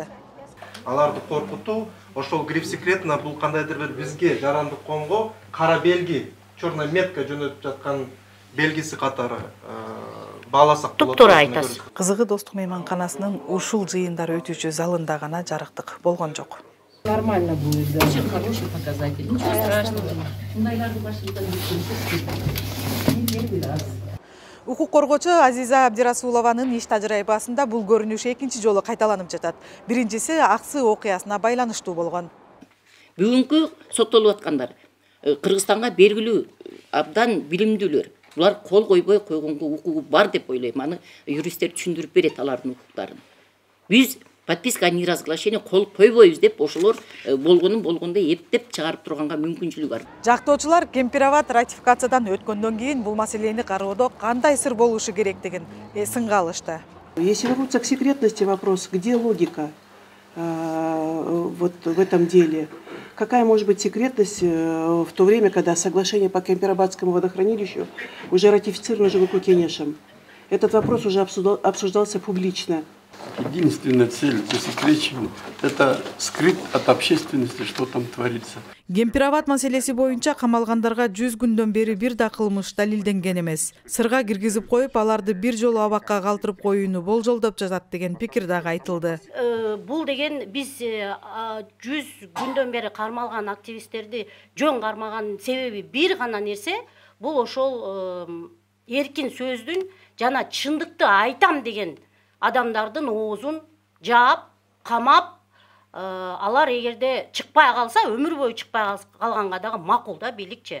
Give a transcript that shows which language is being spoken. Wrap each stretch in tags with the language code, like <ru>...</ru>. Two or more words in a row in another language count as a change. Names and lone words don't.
<ky>Аларды коркутуу, ошол</ky> <ru>гриф секретна</ru> <ky>бул кандайдыр бир бизге жарандык коомго кара белги,</ky> <ru>черная метка</ru> <ky>жөнөтүп жаткан белгиси катары бааласак болот. Туптуура айтасыз. Кызыгы Достук мейманканасынын ушул жыйындар өтүүчү залында гана жарыктык болгон жок.</ky> <ru>Нормально будет, да. Очень хороший показатель. Ничего страшного.</ru> <ky>Укук коргоочу Азиза Абдирасулованын иш тажрыйбасында бул көрүнүш экинчи жолу кайталанып жатат. Биринчиси Аксы окуясына байланыштуу болгон. Бүгүнкү соттолуп аткандар Кыргызстанга белгилүү абдан билимдүүлөр. Булар кол койбой койгонго укугу бар деп ойлойм. Аны юристтер түшүндүрүп берет алардын укуктарын. Биз</ky> <ru>подписка о неразглашении</ru> <ky>кол койбойбуз деп ошолор болгондой эптеп чыгарып турганга мүмкүнчүлүк бар. Жактоочулар Кемпирабад ратификациядан өткөндөн кийин бул маселени кароодо кандай сыр болушу керектигин сынга алышты.</ky> <ru>Если вернуться к секретности вопрос, где логика вот в этом деле? Какая может быть секретность в то время, когда соглашение по Кемпирабадскому водохранилищу уже ратифицировано ЖГК Кенешем? Этот вопрос уже обсуждался публично. Единственная цель засекречивания – это скрыть от общественности, что там творится.</ru> <ky>Кемпирабад маселеси боюнча камалгандарга 100 күндөн бери бир да кылмыш далилденген эмес. Сырга киргизип коюп, аларды бир жолу абакка калтырып коюуну болжолдоп жатат деген пикир дагы айтылды. Бул деген биз 100 күндөн бери кармалган активисттерди жөн кармаган себеби бир гана нерсе, бул ошол эркин сөздүн жана чындыкты айтам деген адамдардын оозун жаап, камап, алар эгерде чыкпай калса, өмүр бою чыкпай калганга дагы макул да бийликчи.</ky>